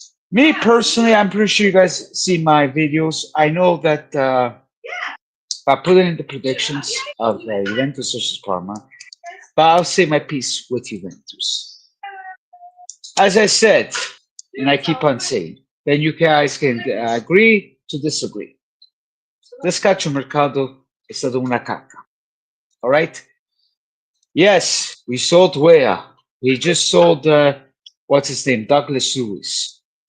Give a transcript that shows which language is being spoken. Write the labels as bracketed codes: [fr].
[en] Me personally, I'm pretty sure you guys see my videos. I know that I put it in the predictions of Juventus versus Parma, but I'll say my piece with Juventus. As I said, and I keep on saying, then you guys can agree to disagree. [it] This calciomercato è stato una cacca. [en] All right? Yes, we sold Wea. We just sold, what's his name? Douglas Lewis.